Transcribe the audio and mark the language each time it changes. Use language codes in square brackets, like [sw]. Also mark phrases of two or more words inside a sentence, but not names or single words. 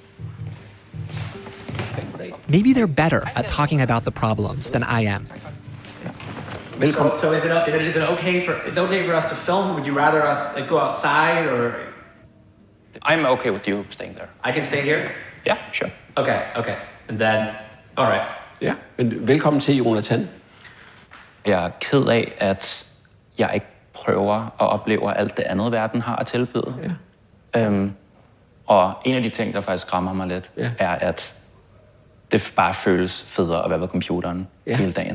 [en] Maybe they're better at talking about the problems than I am. So is it okay for us to film? Would you rather us go outside or? I'm okay with you staying there. I can stay here? Yeah, sure. Okay. And then, all right. [da] Ja, men velkommen til, Jonathan. Jeg er ked af, at jeg ikke prøver og oplever alt det andet, verden har at tilbyde. Ja. Og en af de ting, der faktisk skræmmer mig lidt, er, at det bare føles federe at være ved computeren hele dagen.